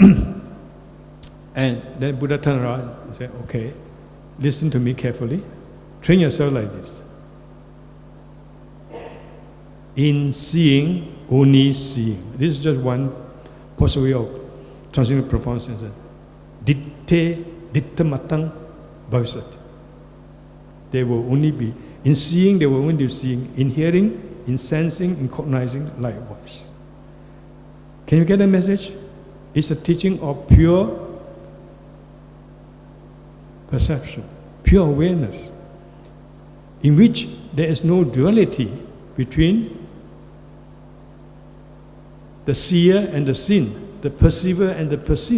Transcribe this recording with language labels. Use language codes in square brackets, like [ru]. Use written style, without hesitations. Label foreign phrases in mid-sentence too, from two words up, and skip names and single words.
[en] And then Buddha turned around and said, okay, listen to me carefully. Train yourself like this. In seeing, only seeing. This is just one possible way of translating the profound sense. [pi] Ditte, ditta matang bhavisat. [en] They will only be, in seeing, they will only be seeing. In hearing, in sensing, in cognizing, likewise. Can you get the message? It's a teaching of pure perception, pure awareness, in which there is no duality between the seer and the seen, the perceiver and the perceived.